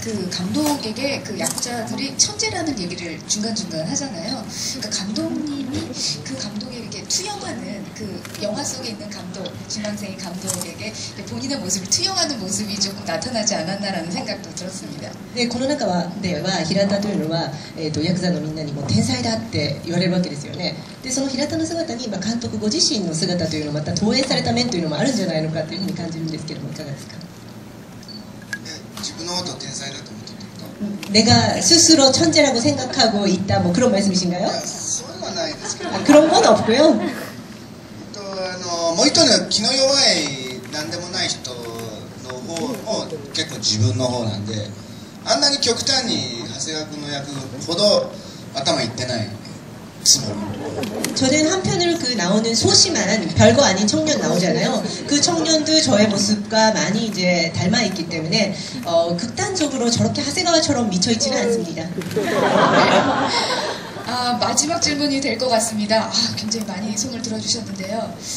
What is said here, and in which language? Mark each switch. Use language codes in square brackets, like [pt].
[ko] 감독에게 그 약자들이 천재라는 얘기를 중간중간 하잖아요. 그러니까 감독님이 그 감독에 이렇게 투영하는 그 영화 속에 있는 감독, 지망생이 감독에게 본인의 모습을 투영하는 모습이 조금 나타나지 않았나라는 생각도 들었습니다. [ja] でこの中では平田というのは、ヤクザのみんなにも天才だって言われるわけですよね。でその平田の姿に監督ご自身の姿というのもまた投影された面というのもあるんじゃないのかというふうに感じるんですけどもいかがですか？自分のことを天才だと思ってると [ko] 내가 스스로 천재라고 생각하고 있다 뭐 그런 말씀이신가요? [ja] そういうのはないですけど [ko] 그런 건 없고요. [ja] もう一人の気の弱い何でもない人の方も結構自分の方なんであんなに極端に長谷川君の役ほど頭いってないつもり [ko] 저는 한편으로 그 나오는 소심한 별거 아닌 청년 나오잖아요. 그 청년도 저의 모습과 많이 이제 닮아 있기 때문에 극단적으로 저렇게 하세가와처럼 미쳐 있지는 않습니다. 마지막 질문이 될 것 같습니다. 굉장히 많이 손을 들어주셨는데요.